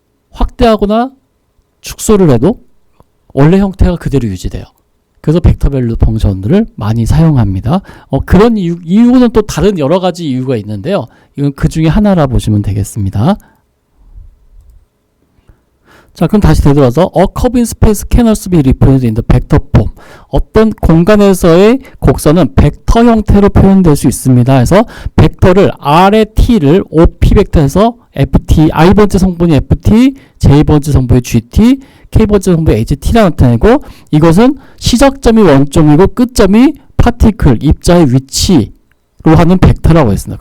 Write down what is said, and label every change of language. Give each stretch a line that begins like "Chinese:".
Korean: 확대하거나 축소를 해도 원래 형태가 그대로 유지돼요. 그래서 벡터 밸류드 펑션들을 많이 사용합니다. 그런 이유는 또 다른 여러 가지 이유가 있는데요. 이건 그 중에 하나라 보시면 되겠습니다. 자, 그럼 다시 되돌아서
English: A curve in space can also be represented in the vector form.
Korean: 어떤 공간에서의 곡선은 벡터 형태로 표현될 수 있습니다. 해서 벡터를 R의 T를 OP 벡터에서 FT, I번째 성분이 FT, J번째 성분이 GT, K번째 성분이 HT라 나타내고 이것은 시작점이 원점이고 끝점이 파티클, 입자의 위치로 하는 벡터라고 했습니다.